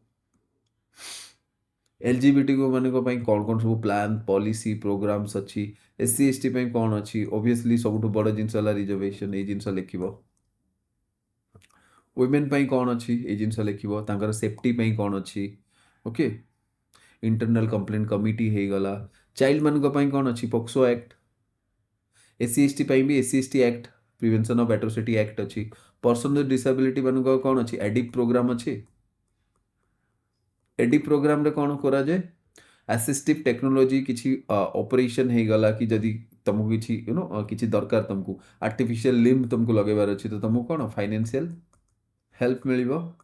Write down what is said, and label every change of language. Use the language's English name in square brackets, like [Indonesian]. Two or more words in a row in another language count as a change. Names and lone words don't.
[Odia] LGBT ମାନଙ୍କ ପାଇଁ କ'ଣ କ'ଣ ସବୁ [English] plan policy programs [Odia] ଅଛି SC ST ପାଇଁ କ'ଣ ଅଛି ଅବଭିୟସଲି ସବୁଠୁ ବଡ଼ ଜିନିଷ ହେଲା ରିଜର୍ଭେସନ୍ ଏଇ ଜିନିଷ ଲେଖିବ ୱିମେନ୍ ପାଇଁ କ'ଣ ଅଛି ଏଇ ଜିନିଷ ଲେଖିବ ତାଙ୍କର ସେଫ୍ଟି ପାଇଁ କ'ଣ ଅଛି [English] okay internal complaint committee [Odia] ହେଇଗଲା ଚାଇଲ୍ଡ ମାନଙ୍କ ପାଇଁ କ'ଣ ଅଛି ପକ୍ସୋ ଆକ୍ଟ SC ST ପାଇଁ ବି SC ST ଆକ୍ଟ ପ୍ରିଭେନ୍ସନ୍ ଅଫ୍ ଆଟ୍ରୋସିଟି ଆକ୍ଟ ଅଛି [English] person with disability [Odia] ମାନଙ୍କ କ'ଣ ଅଛି ADIP ପ୍ରୋଗ୍ରାମ ଅଛି ADIP ପ୍ରୋଗ୍ରାମରେ କ'ଣ କରାଯାଏ [English] assistive technology [Odia] କିଛି ଅପରେସନ୍ ହେଇଗଲା କି ଯଦି ତମକୁ କିଛି କିଛି ଦରକାର ତମକୁ [English] artificial limb [Odia] ତମକୁ ଲଗେଇବାର ଅଛି ତ ତମକୁ କ'ଣ [English] financial help [Odia] ମିଳିବ